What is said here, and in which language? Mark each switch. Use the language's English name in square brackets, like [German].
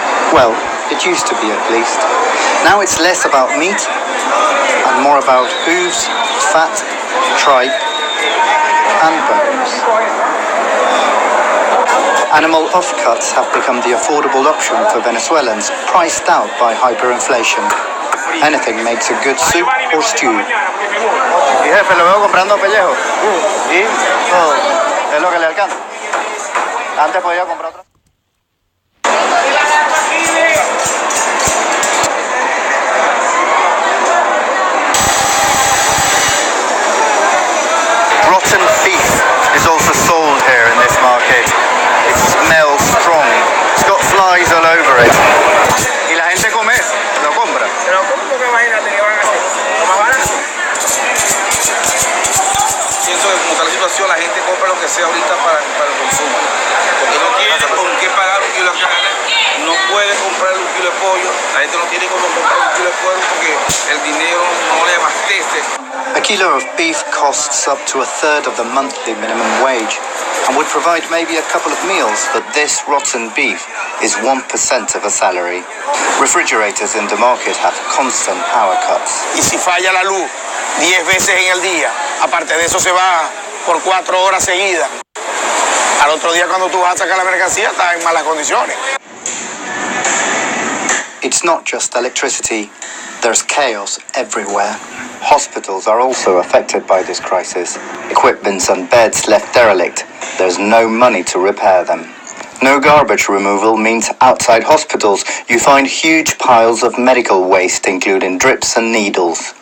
[English] Well, it used to be at least. Now it's less about meat and more about hooves, fat, tripe and bones. Animal offcuts have become the affordable option for Venezuelans priced out by hyperinflation. Anything makes a good soup or stew. [Spanish] Y jefe, lo veo comprando pellejo. Y todo es lo que le alcanza. Antes podía comprar otro. Rotten beef is also sold here in this market. It smells strong. It's got flies all over it. Y la gente come, lo compra. Pero ¿cómo que imagínate que van a hacer? ¿Más barato? Pienso que como está la situación, la gente compra lo que sea ahorita para el consumo. Porque no tiene con qué pagar un kilo de carne, no puede comprar un kilo de pollo, la gente no tiene cómo comprar un kilo de pollo porque el dinero no le abastece. [English] A kilo of beef costs up to a third of the monthly minimum wage and would provide maybe a couple of meals, but this rotten beef is 1% of a salary. Refrigerators in the market have constant power cuts. [Spanish] Y si falla la luz 10 veces en el día, aparte de eso se va por 4 horas seguidas. Al otro día cuando tú vas a sacar la mercancía está en malas condiciones. [English] It's not just electricity. There's chaos everywhere. Hospitals are also affected by this crisis. Equipments and beds left derelict. There's no money to repair them. No garbage removal means outside hospitals you find huge piles of medical waste, including drips and needles.